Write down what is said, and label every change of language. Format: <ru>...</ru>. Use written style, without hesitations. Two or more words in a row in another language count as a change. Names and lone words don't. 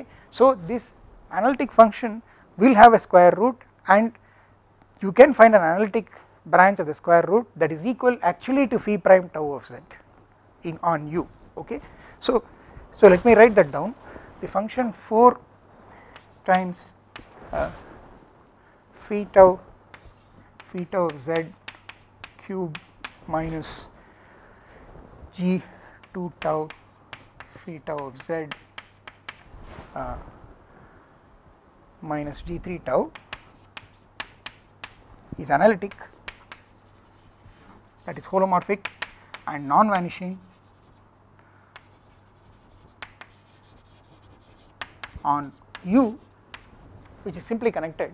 <en>So this analytic function will have a square root, and you can find an analytic branch of the square root that is equal actually to phi prime tau of Z in on u, okay. So let me write that down. The function 4 times phi tau of Z cube minus g2 tau phi tau of Z minus g3 tau is analytic, that is holomorphic and non-vanishing on u, which is simply connected.</en>